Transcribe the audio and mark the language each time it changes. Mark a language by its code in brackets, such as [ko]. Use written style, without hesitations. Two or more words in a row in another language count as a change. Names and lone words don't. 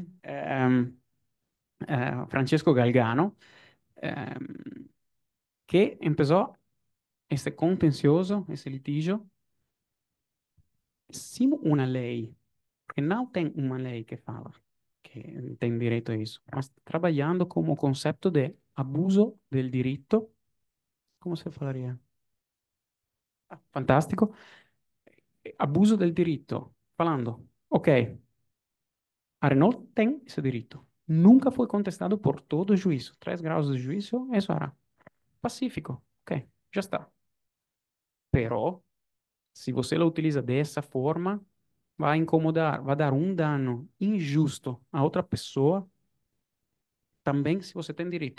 [pt] Francesco Galgano, que começou esse contencioso, esse litígio, sem uma lei, porque não tem uma lei que fala que tem direito a isso, mas trabalhando como conceito de [it] abuso del diritto, [pt] como se falaria? Fantástico. [it] Abuso del diritto, [pt] falando, ok, a Renault tem esse direito. Nunca foi contestado por todo o juízo. 3 graus de juízo, isso era pacífico. Ok, já está. Pero, se você o utiliza dessa forma, vai incomodar, vai dar um dano injusto a outra pessoa, também se você tem direito.